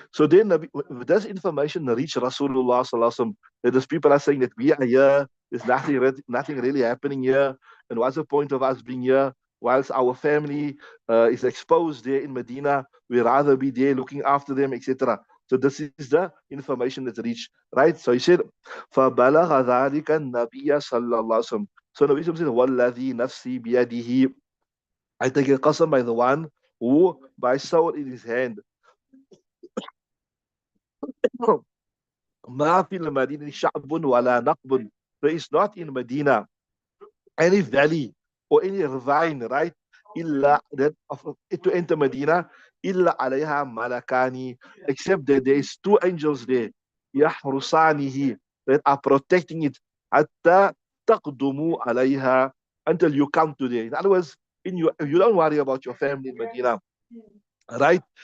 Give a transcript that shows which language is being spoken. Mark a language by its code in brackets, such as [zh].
[en] So then this information reached Rasulullah sallallahu alaihi wasallam, that these people are saying that we are here, there's nothing really happening here, and what's the point of us being here? Whilst our family is exposed there in Medina, we rather be there looking after them, etc. So this is the information that reached, right? So he said, [ar] فَبَلَغَ ذَلِكَ النَّبِيَّ صَلَّى اللَّهُ عَلَيْهِ وسلم. [en] So Nabi said, [ar] وَالَّذِي نَفْسِي بِيَدِهِ. [en] I take a qasam by the one who by soul in his hand. [ar] ما في المدينة شعب ولا نقب. [en] There is not in Medina any valley or any ravine, right? إلا that to enter Medina [ar] إلا عليها ملكان, [en] except that there is two angels there [ar] يحرسانه, [en] that are protecting it [ar] حتى تقدموا عليها, [en] until you come to there. In other words, you don't worry about your family in Medina, right?